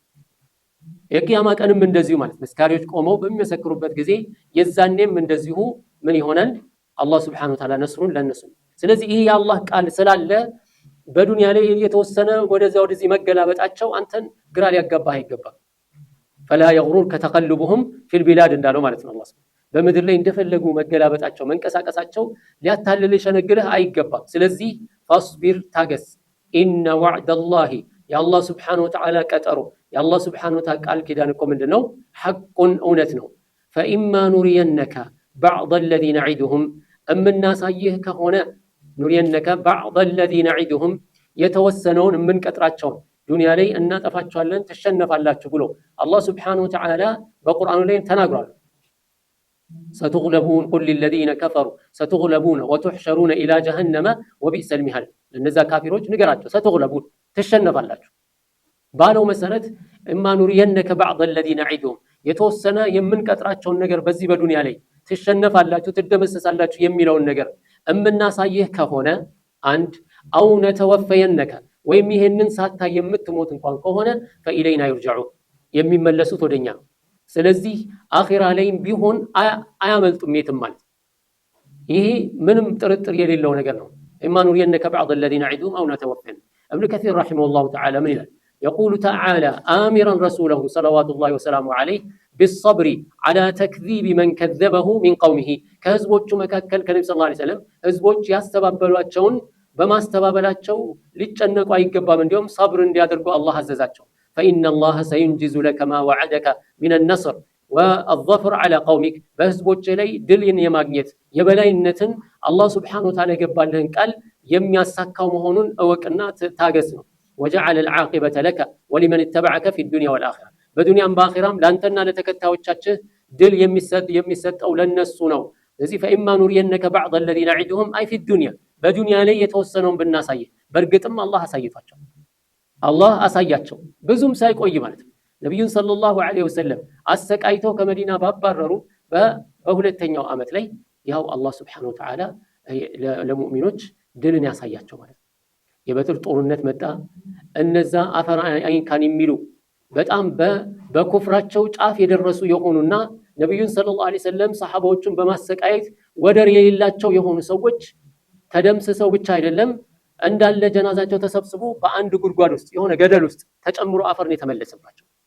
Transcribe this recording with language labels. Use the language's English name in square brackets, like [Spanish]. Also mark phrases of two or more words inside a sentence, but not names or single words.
[Amharic] የቂያማ ቀንም እንደዚሁ ማለት መስካሪዎች ቆመው በሚመሰክሩበት ጊዜ የዛኔም እንደዚሁ ምን ይሆናል አላህ [Arabic] سبحانه وتعالى [Amharic] ነስሩን ለነሱ። ስለዚህ ይሄ የአላህ ቃል ስላለ በዱንያ ላይ የተወሰነ ወደዚህ መገላበጣቸው አንተን ግራ ሊያጋባህ አይገባም። [Arabic] فلا يغررك تقلبهم في البلاد [Amharic] እንዳለው ማለት ነው። አላህ በምድር ላይ እንደፈለጉ መገላበጣቸው መንቀሳቀሳቸው ሊያታልል ሸነግልህ አይገባም። ስለዚህ فاصبر ታገስ [Arabic] إن وعد الله يا الله سبحانه وتعالى [Amharic] ቀጠሮ [Arabic] يا الله سبحانه وتعالى [Amharic] ቃል ኪዳን እኮ ምንድነው حق እውነት ነው። [Arabic] فإما نرينك بعض الذي نعدهم [Amharic] እምናሳይህ ከሆነ [Arabic] نرينك بعض الذي نعدهم [Amharic] የተወሰነውን እምንቀጥራቸው ዱንያ ላይ እናጠፋቸዋለን ተሸነፋላችሁ ብሎ አላህ [Arabic] سبحانه وتعالى [Amharic] በቁርአኑ ላይ ተናግሯል። [Arabic] ستغلبون قل للذين كفروا ستغلبون وتحشرون إلى جهنم وبئس المهاد [Amharic] እነዛ ካፊሮች ንገራቸው [Arabic] ستغلبون [Amharic] ተሸነፋላችሁ ባለው መሰረት [Arabic] إما نرينك بعض الذي نعدهم [Amharic] የተወሰነ የምንቀጥራቸውን ነገር በዚህ በዱንያ ላይ ተሸነፋላችሁ ትደመሰሳላችሁ የሚለውን ነገር እምናሳይህ ከሆነ አንድ [Arabic] أو نتوفينك [Amharic] ወይም ይሄንን ሳታ የምትሞት እንኳን ከሆነ [Arabic] فإلينا يرجعون [Amharic] የሚመለሱት ወደኛ ነው። ስለዚህ አኺራ ላይም ቢሆን አያመልጡም የትም ማለት ይሄ ምንም ጥርጥር የሌለው ነገር ነው። [Arabic] إما نرينك بعض الذين نعدهم أو نتوفين. ابن كثير رحمه الله تعالى من إلى يقول تعالى آمرا رسوله صلوات الله وسلامه عليه بالصبر على تكذيب من كذبه من قومه كهزبوچ مكاكل كنبي صلى الله عليه وسلم [Amharic] ህዝቦች ያስተባበሏቸውን በማስተባበላቸው ሊጨነቁ አይገባም እንዲሁም [Arabic] صبر [Amharic] እንዲያደርጉ አላህ አዘዛቸው። [Arabic] فإن الله سينجز لك ما وعدك من النصر والظفر على قومك [Amharic] በህዝቦች ላይ ድልን የማግኘት የበላይነትን አላህ [Arabic] سبحانه وتعالى [Amharic] የገባልህን ቃል የሚያሳካው መሆኑን እወቅና ታገስ ነው። [Arabic] وجعل العاقبة لك ولمن اتبعك في الدنيا والآخرة [Amharic] በዱንያም በአኺራም ላንተና ለተከታዮቻችሁ ድል የሚሰጠው ለነሱ ነው። ስለዚህ [Arabic] فإما نرينك بعض الذين نعدهم أي في الدنيا [Amharic] በዱንያ ላይ የተወሰነውን ብናሳይ በርግጥም አላህ አሳይቷቸው አላህ አሳያቸው ብዙም ሳይቆይ ማለት ነው። ነብዩን [Arabic] صلى الله عليه وسلم [Amharic] አሰቃይተው ከመዲና ባባረሩ በሁለተኛው ዓመት ላይ ያው አላህ [Arabic] سبحانه وتعالى [Amharic] ለሙእሚኖች ድልን ያሳያቸው ማለት ነው። የበትር ጦርነት መጣ። እነዛ አፈር አይንካን የሚሉ በጣም በኩፍራቸው ጫፍ የደረሱ የሆኑና ነብዩን [Arabic] صلى الله عليه وسلم [Amharic] ሰሃባዎችን በማሰቃየት ወደር የሌላቸው የሆኑ ሰዎች ተደምስሰው ብቻ አይደለም እንዳለ ጀናዛቸው ተሰብስቦ በአንድ ጉድጓድ ውስጥ የሆነ ገደል ውስጥ ተጨምሮ አፈር ነው የተመለሰባቸው።